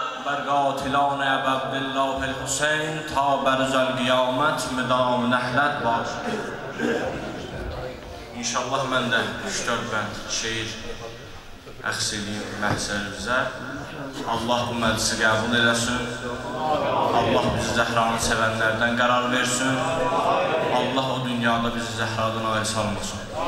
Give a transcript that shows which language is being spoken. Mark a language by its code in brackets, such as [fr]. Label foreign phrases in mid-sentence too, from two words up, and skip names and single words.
[fa] بر قاتلان ابو عبدالله الحسین تا بر روز قیامت مدام نهلت باش. [az] İnşallah mən də 3-4 bənd şeir əxs edeyim məhzərimizə. Allah bu məclisi qəbul eləsin. Allah bizi Zəhranı sevənlərdən qərar versin. Allah o dünyada bizi Zəhradan ayrı salmasın.